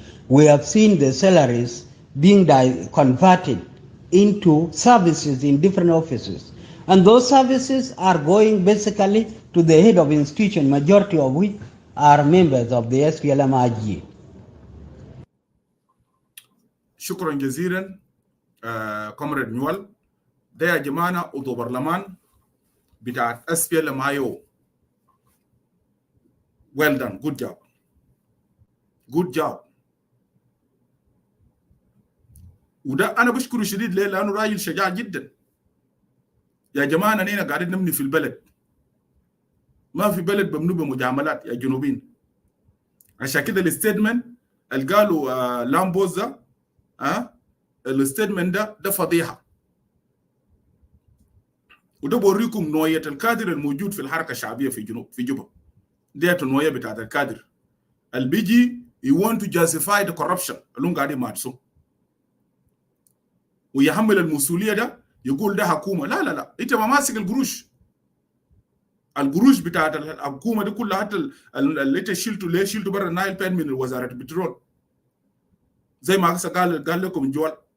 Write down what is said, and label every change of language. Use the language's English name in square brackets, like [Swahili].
[English] We have seen the salaries being converted into services in different offices. And those services are going basically to the head of institution, majority of which are members of the SPLMIG. [Arabic] شكرا جزيلا كومريد نيوال. ده يا جماعة عضو برلمان بتاعت SPLMIO. [English] Well done, good job. Good job. [Arabic] وده أنا بشكره شديد ليه؟ لأنه راجل شجاع جدا. يا جماعة أنا قاعدين نبني في البلد. ما في بلد بمنو بمجاملات يا جنوبين. عشان كده الستيتمنت اللي قالوا لامبوزا الستيتمنت ده فضيحة. وده بوريكم نوعية الكادر الموجود في الحركة الشعبية في جوبا. ديت النوعية بتاعت الكادر. البيجي [English] you want to justify the corruption [Arabic] اللي قاعدين مارسوا. ويحمل المسؤولية ده يقول ده حكومة. لا لا لا، انت ما ماسك القروش بتاعت الحكومة دي كلها، حتى اللي انت شلته برا النايل بين من وزارة البترول زي ما قال لكم جوال.